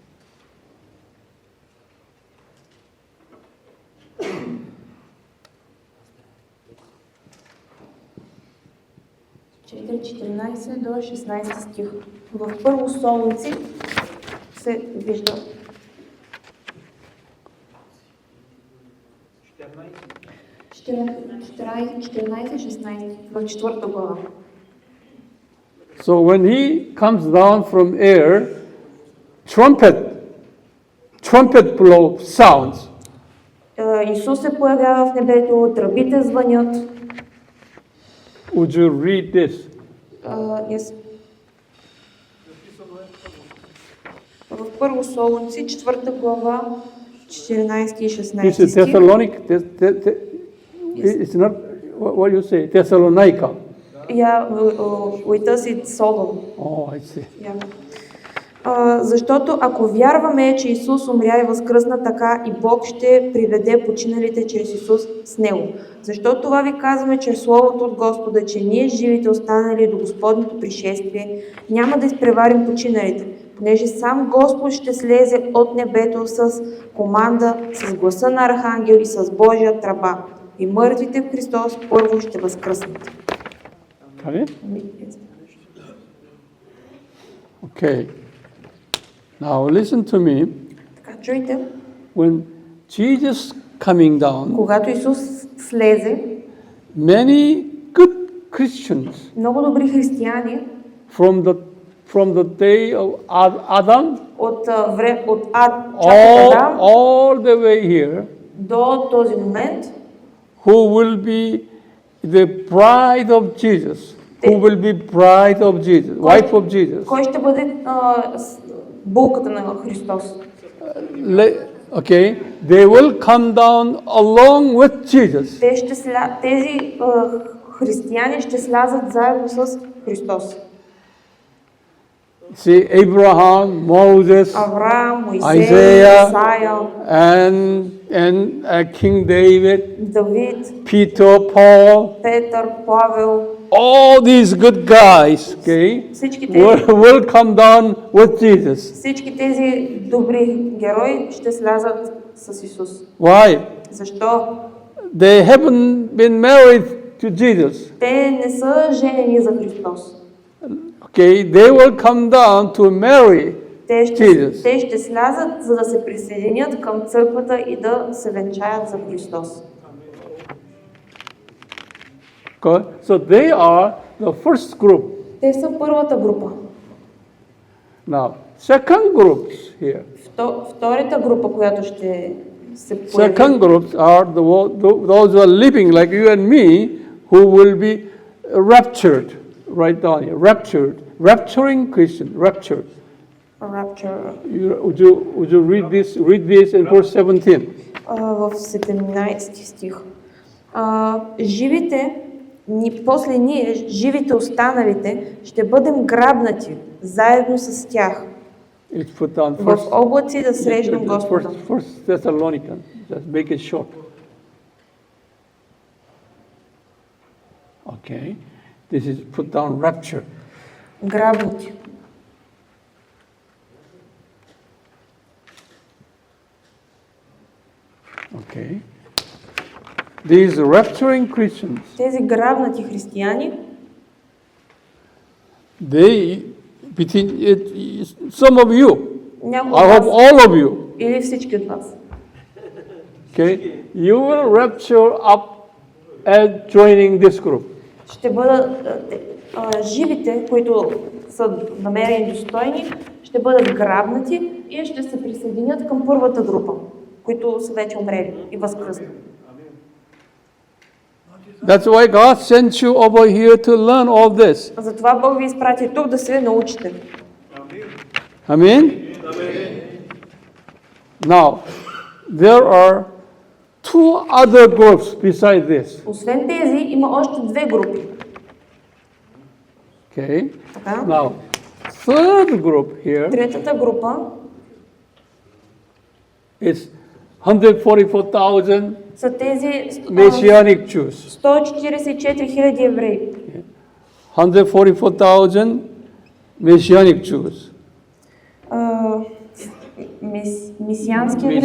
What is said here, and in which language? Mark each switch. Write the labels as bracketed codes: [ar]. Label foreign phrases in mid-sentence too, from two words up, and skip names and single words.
[bg] Четири, 14 до 16 стих. В Първо Солунци се вижда 14-16 в 4 глава. [en] So when he comes down from air, trumpet blow sounds. [bg] Исус се появява в небето, тръбите звънят. [en] Would you read this? Yes. [bg] В Първо Солунци, 4 глава, 14 и 16 [en] This is [bg] стих. [en] Thessalonic. It's not what you say, Thessalonica. Yeah, with us it's Solon. Oh, I see. [bg] Защото ако вярваме, че Исус умря и възкръсна, така и Бог ще приведе починалите чрез Исус с Него. Защо това ви казваме чрез Словото от Господа, че ние живите останали до Господното пришествие, няма да изпреварим починалите, понеже сам Господ ще слезе от небето с команда, с гласа на архангел и с Божия тръба. И мъртвите в Христос първо ще възкръснат. [en] Okay. Now listen to me. [bg] Така, чуйте. [en] When Jesus coming down, [bg] Когато Исус слезе, [en] many good Christians [bg] много добри християни [en] from the day of Adam [bg] от Адам [en] all the way here, [bg] до този момент, [en] who will be the bride of Jesus, who will be bride of Jesus, wife of Jesus. [bg] кой ще бъде булката на Христос? [en] Okay, they will come down along with Jesus. [bg] Тези християни ще слязат заедно с Христос. [en] See, Abraham, Moses, [bg] Авраам, Моисей, [en] Isaiah, [bg] Исаия, [en] and King David, [bg] Давид, [en] Peter, Paul, [bg] Петър, Павел, [en] all these good guys, okay, [bg] всички тези, [en] will come down with Jesus. [bg] всички тези добри герои ще слязат с Исус. [en] Why? [bg] Защо? [en] they haven't been married to Jesus. [bg] Те не са женени за Христос. [en] Okay, they will come down to marry Jesus. [bg] Те ще слязат, за да се присъединят към църквата и да се венчаят за Христос. [en] Okay, so they are the first group. [bg] Те са първата група. [en] Now, second groups here. [bg] Втората група, която ще се появи, [en] Second groups are those who are living like you and me, who will be raptured. Right down here, raptured, rapturing Christian, raptured. Rapture. Would you read this in verse 17? [bg] В 17 стих. После ние, живите останалите, ще бъдем грабнати заедно с тях [en] It's put down [bg] в [en] first. [bg] облаци да срещнем Господа. [en] First Thessalonians. Just make it short. Okay. This is put down rapture. [bg] Грабнати. [en] Okay. These rapturing Christians, [bg] Тези грабнати християни, [en] some of you, [bg] някои [en] I [bg] от [en] hope [bg] вас [en] all of you, [bg] или всички от вас, [en] okay, you will rapture up at joining this group. [bg] ще бъдат живите, които са намерени достойни, ще бъдат грабнати и ще се присъединят към първата група, които са вече умрели и възкръснали. [en] That's why God sent you over here to learn all this. [bg] Затова Бог ви изпрати тук да се научите. [en] Amen? Now, there are two other groups beside this. [bg] Освен тези, има още две групи. [en] Okay? [bg] Така? [en] Now, third group here [bg] Третата група [en] is 144,000 [bg] са тези [en] Messianic Jews. [bg] 144 хиляди евреи. [en] 144,000 Messianic Jews. [bg] Месиански евреи.